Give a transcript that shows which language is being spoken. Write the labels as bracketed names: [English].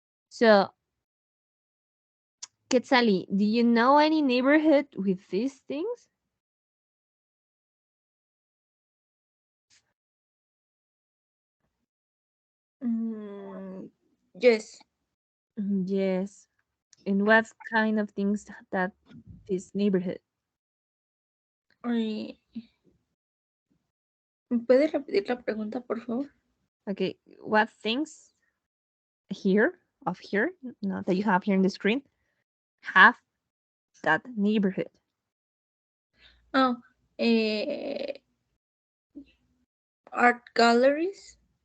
[English] So, Quetzali, do you know any neighborhood with these things? Mm, yes. Yes. And what kind of things that this neighborhood? [Spanish] Ay, ¿me puede repetir la pregunta, por favor? [English] Okay, what things here, of here, no, that you have here in the screen, have that neighborhood? Oh, eh, art galleries